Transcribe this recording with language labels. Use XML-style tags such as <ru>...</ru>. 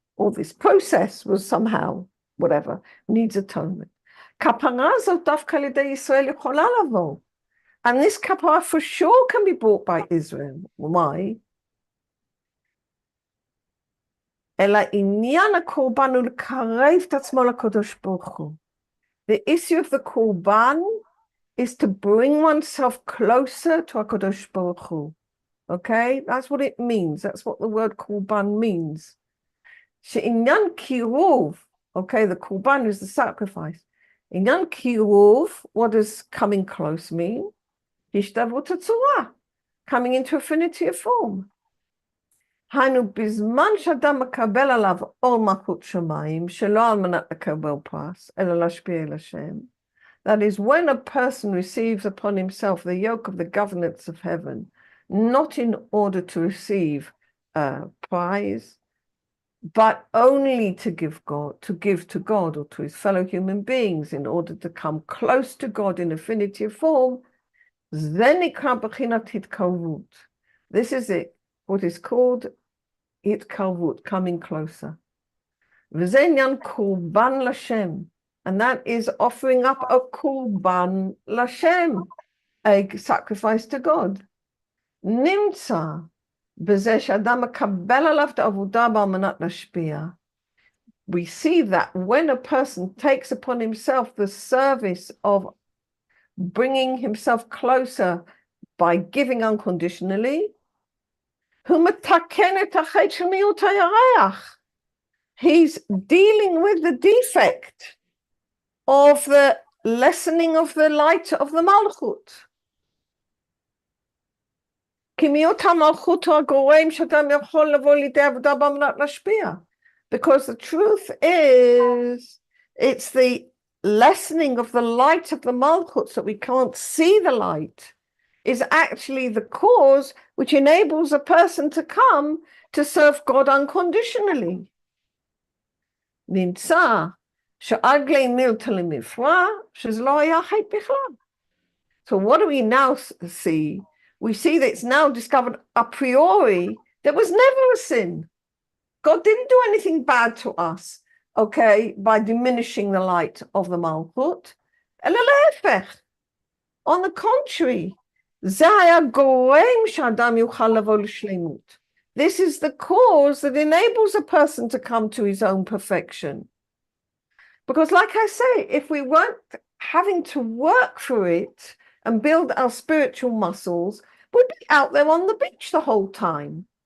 <en>Or this process was somehow, whatever, needs atonement.</en> <he>כפרה זאת דווקא על ידי ישראל יכולה לבוא.</he> <en>And this kapara for sure can be brought by Israel. Why?</en> <he>אלא עניין הקורבן הוא לקרב את עצמו לקדוש ברוך הוא.</he> <en>The issue of the korban is to bring oneself closer to HaKadosh Baruch Hu. Okay? That's what it means. That's what the word korban means.</en> <he>שעניין קירוב,</he> <en>okay, the korban is the sacrifice.</en> <he>עניין קירוב,</he> <en>what does coming close mean?</en> <he>השתוות הצורה,</he> <en>coming into affinity of form.</en> <he>היינו, בזמן שאדם מקבל עליו עול מלכות שמיים, שלא על מנת לקבל פרס, אלא להשפיע אל השם.</he> <en>That is, when a person receives upon himself the yoke of the governance of heaven, not in order to receive a prize, but only to give to God or to his fellow human beings in order to come close to God in affinity of form,</en> <he>זה נקרא בחינת התקרבות.</he> <en>This is it, what is called התקרבות, coming closer.</en> <he>וזה עניין קורבן לשם,</he> <en>and that is offering up a</en> <he>קורבן לשם,</he> <en>a sacrifice to God.</en> <he>נמצא בזה שאדם מקבל עליו את העבודה על מנת להשפיע.</he> <en>We see that when a person takes upon himself the service of bringing himself closer by giving unconditionally,</en> <he>הוא מתקן את החטא של מיעוט הירח.</he> <en>He's dealing with the defect of the lessening of the light of the Malchut.</en> <he>כי מיעוט המלכות הוא הגורם שאדם יכול לבוא לידי עבודה על מנת להשפיע.</he> <en>Because the truth is, it's the lessening of the light of the Malchut, so we can't see the light, is actually the cause which enables a person to come to serve God unconditionally.</en> <he>נמצא שעגלי מילתא למפרע, שזה לא היה חטא בכלל.</he> <en>So what do we now see? We see that it's now discovered a priori there was never a sin. God didn't do anything bad to us, okay, by diminishing the light of the Malchut.</en> <he>אלא להפך.</he> <en>On the contrary,</en> <he>זה היה גורם שאדם יוכל לבוא לשלמות.</he> <en>This is the cause that enables a person to come to his own perfection. Because like I say, if we weren't having to work for it and build our spiritual muscles, we'd be out there on the beach the whole time.</en>